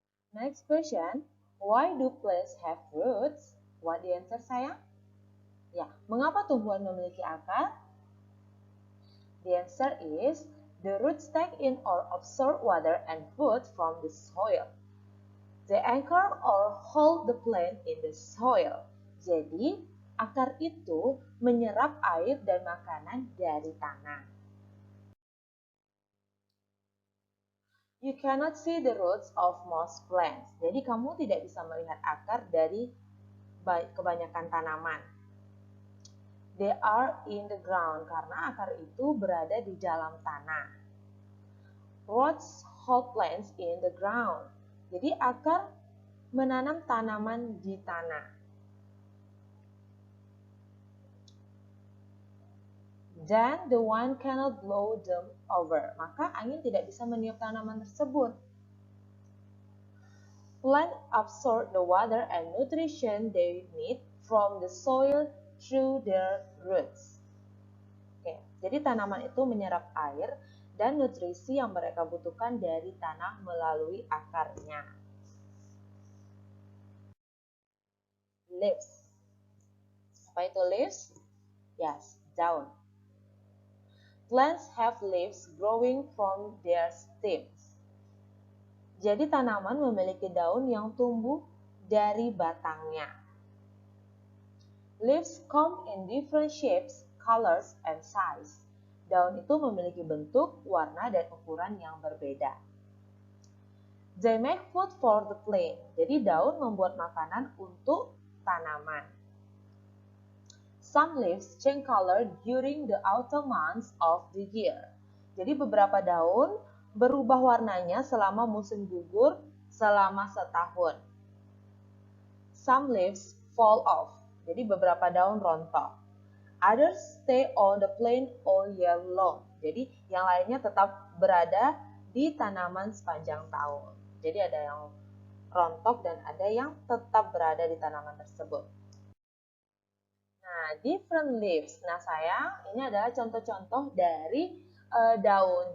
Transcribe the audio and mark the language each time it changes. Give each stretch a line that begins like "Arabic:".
English: Next question, why do plants have roots? What the answer sayang?
Indonesian: Ya, mengapa tumbuhan memiliki akar?
English: The answer is, the roots take in or absorb water and food from the soil. They anchor or hold the plant in the soil.
Indonesian: Jadi, akar itu menyerap air dan makanan dari tanah.
English: You cannot see the roots of most plants.
Indonesian: Jadi, kamu tidak bisa melihat akar dari kebanyakan tanaman.
English: They are in the ground
Indonesian: karena akar itu berada di dalam tanah.
English: Roots hold plants in the ground.
Indonesian: Jadi, akar menanam tanaman di tanah.
English: Then the wind cannot blow them over.
Indonesian: Maka angin tidak bisa meniup tanaman tersebut.
English: Plants absorb the water and nutrition they need from the soil through their roots.
Indonesian: Oke, jadi tanaman itu menyerap air dan nutrisi yang mereka butuhkan dari tanah melalui akarnya. Leaves. Apa itu leaves? Yes, daun.
English: Plants have leaves growing from their stems.
Indonesian: Jadi tanaman memiliki daun yang tumbuh dari batangnya.
English: Leaves come in different shapes, colors, and size.
Indonesian: Daun itu memiliki bentuk, warna, dan ukuran yang berbeda.
English: They make food for the plant.
Indonesian: Jadi daun membuat makanan untuk tanaman.
English: Some leaves change color during the autumn months of the year.
Indonesian: Jadi beberapa daun berubah warnanya selama musim gugur selama setahun.
English: Some leaves fall off.
Indonesian: Jadi beberapa daun rontok.
English: Others stay on the plant all year long.
Indonesian: Jadi yang lainnya tetap berada di tanaman sepanjang tahun. Jadi ada yang rontok dan ada yang tetap berada di tanaman tersebut. Nah,
English: different leaves.
Indonesian: Nah, sayang, ini adalah contoh-contoh dari daun.